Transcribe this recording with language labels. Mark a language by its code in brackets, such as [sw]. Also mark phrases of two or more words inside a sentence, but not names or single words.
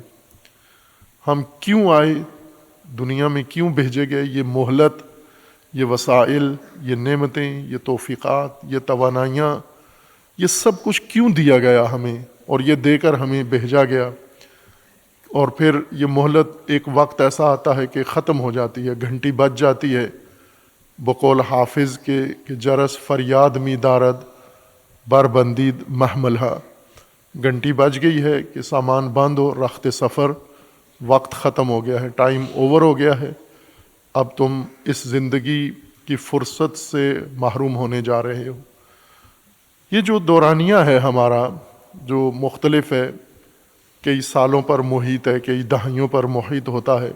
[ur] ہم کیوں آئے، دنیا میں کیوں بھیجے گئے، یہ مہلت، یہ وسائل، یہ نعمتیں، یہ توفیقات، یہ توانائیاں، یہ سب کچھ کیوں دیا گیا ہمیں، اور یہ دے کر ہمیں بھیجا گیا، اور پھر یہ مہلت ایک وقت ایسا آتا ہے کہ ختم ہو جاتی ہے، گھنٹی بج جاتی ہے، بقول حافظ کے کہ [fa] جرس فریاد می دارد بر بندید محملہ، [ur] گھنٹی بج گئی ہے کہ سامان بند ہو، رخت سفر، وقت ختم ہو گیا ہے، [en] time over [ur] ہو گیا ہے، اب تم اس زندگی کی فرصت سے محروم ہونے جا رہے ہو۔ یہ جو دورانیہ ہے ہمارا، جو مختلف ہے، کئی سالوں پر محیط ہے، کئی دہائیوں پر محیط ہوتا ہے۔